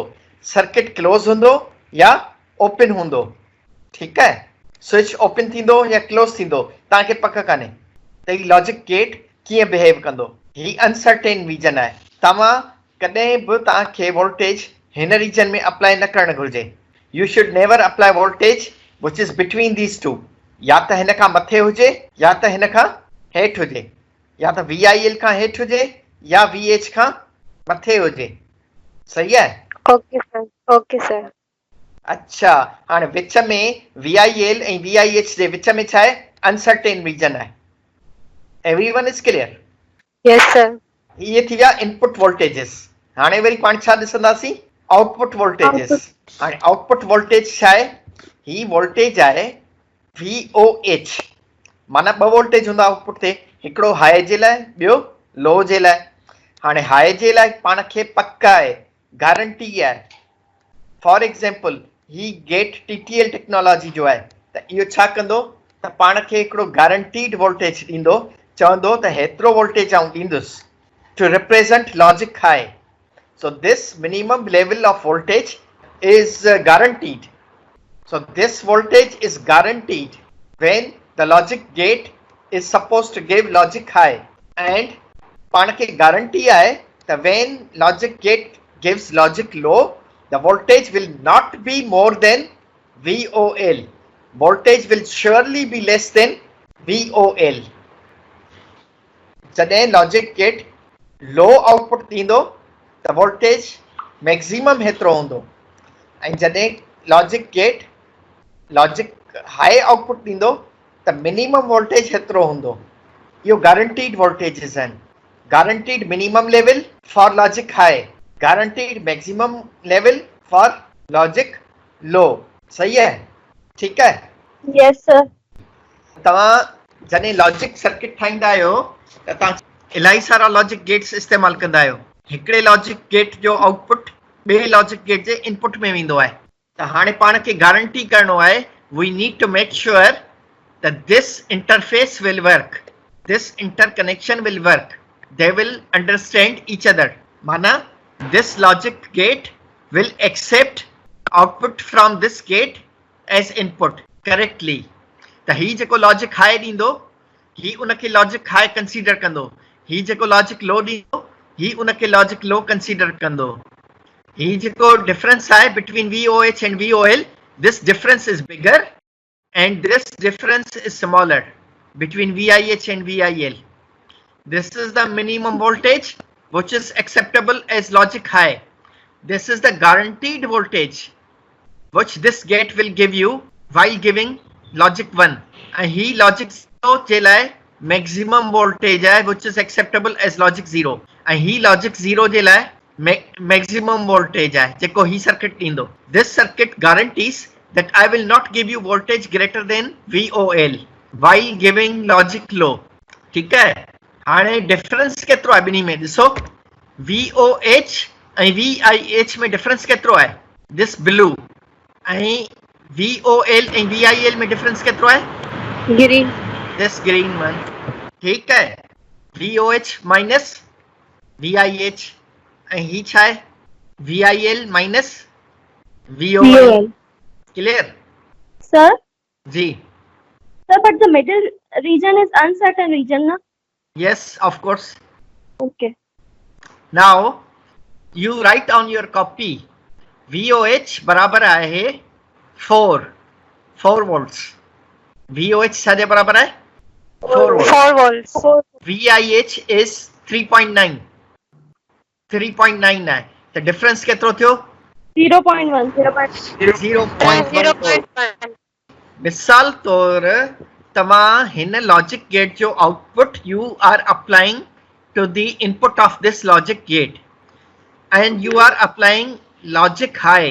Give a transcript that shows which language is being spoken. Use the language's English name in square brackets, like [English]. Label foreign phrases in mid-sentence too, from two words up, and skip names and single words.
[English] circuit close [Sindhi] हूंदो या ओपन हूंदो, ठीकु आहे. स्विच ओपन थींदो या क्लोज थींदो तव्हांखे पक कान्हे त ही [English] logic gate [Sindhi] कीअं बिहेव कंदो. ही [English] uncertain region [Sindhi] आहे. तव्हां कॾहिं बि तव्हांखे वोल्टेज हिन रीजन में अप्लाई न करणु घुरिजे. [English] You should never apply voltage which is between these two. [Sindhi] या त हिन खां मथे हुजे या त हिन खां हेठि हुजे, या त VIL खां हेठि हुजे या VH खां मथे हुजे. सही आहे? [English] Okay sir. [Sindhi] अच्छा, हाणे विच में VIL ऐं VIH जे विच में छा आहे, [English] uncertain region [Sindhi] आहे. [English] Everyone is clear? Yes sir. [Sindhi] इहे थी विया [English] input voltages. [Sindhi] हाणे वरी पाण छा ॾिसंदासीं, [English] output voltages. [Sindhi] हाणे [English] output voltage [Sindhi] छा आहे, ही वोल्टेज आहे VOH. माना ॿ वोल्टेज हूंदा आउटपुट ते, हिकिड़ो हाई जे लाइ, ॿियो लो जे लाइ. हाणे हाई जे लाइ पाण खे पक आहे, गारंटी आहे. [English] for example [Sindhi] ही गेट [English] TTL technology [Sindhi] जो आहे त इहो छा कंदो त पाण खे हिकिड़ो [English] guaranteed voltage [Sindhi] ॾींदो, चवंदो त हेतिरो वोल्टेज आउं ॾींदुसि [English] to represent logic high. So this minimum level of voltage is guaranteed. So this voltage is guaranteed when the logic gate is supposed to give logic high, and [Sindhi] पाण खे guarantee आहे [English] that when logic gate gives logic low, the voltage will not be more than VOL. Voltage will surely be less than VOL. [Sindhi] जॾहिं [English] logic gate low output [Sindhi] ॾींदो त [English] voltage maximum [Sindhi] हेतिरो हूंदो ऐं जॾहिं [English] logic high output [Sindhi] ॾींदो त [English] minimum voltage [Sindhi] हेतिरो हूंदो. इहो [English] guaranteed voltages [Sindhi] आहिनि. [English] Guaranteed minimum level for logic high, guaranteed maximum level for logic low. [Sindhi] सही है? ठीकु है? [English] Yes sir. [Sindhi] तव्हां जॾहिं [English] logic circuit [Sindhi] ठाहींदा आहियो त तव्हां इलाही सारा [English] logic gates [Sindhi] इस्तेमालु कंदा आहियो. हिकिड़े [English] logic gate [Sindhi] जो आउटपुट ॿिए [English] logic gate [Sindhi] जे इनपुट में वेंदो आहे. त हाणे पाण खे गारंटी करणो आहे, [English] we need to make sure that this interface will work, this interconnection will work, they will understand each other. Mana, this logic gate will accept output from this gate as input correctly. [Sindhi] त ही जेको [English] logic high [Sindhi] ॾींदो ही उनखे [English] logic high [Sindhi] कंसीडर कंदो, ही जेको [English] logic low [Sindhi] ॾींदो ही उनखे [English] logic low [Sindhi] कंसीडर कंदो. ही जेको डिफरेंस आहे [English] बिटवीन VOH and VOL, this difference is bigger and this difference is smaller between VIH and VIL. This is the minimum voltage which is acceptable as logic high. This is the guaranteed voltage which this gate will give you while giving logic 1. And [Sindhi] he logic 0 je lai maximum voltage hai [English] which is acceptable as logic 0. [Sindhi] And he logic 0 je lai [English] maximum voltage [Sindhi] hai jeko he circuit dindo. [English] This circuit guarantees that I will not give you voltage greater than VOL while giving logic low. [Sindhi] ठीक है? हाणे डिफरेंस केतिरो आहे ॿिन्ही में ॾिसो. VOH ऐं VIH में डिफरेंस केतिरो आहे? [English] this blue. [Sindhi] ऐं VOL ऐं VIL में डिफरेंस केतिरो आहे? ग्रीन. [English] this green one. [Sindhi] ठीक है? VOH माइनस VIH ऐं ही छा आहे? [English] VIL माइनस VOL. Clear? Sir? [Sindhi] जी. [English] Sir, but the middle region is uncertain region, na? Yes, of course. Okay. Now, you write on your copy, VOH [Sindhi] बराबर आहे [English] 4 volts. [Sindhi] VOH छाजे बराबर आहे? 4 volts. [English] 4 volts. VIH is 3.9. 3.9 आहे. [Sindhi] त डिफरेंस केतिरो थियो? 0.1. [English] 0.1. [Sindhi] मिसाल तौर तव्हां हिन लॉजिक गेट जो आउटपुट [English] you are applying to the input of this logic gate and you are applying logic high.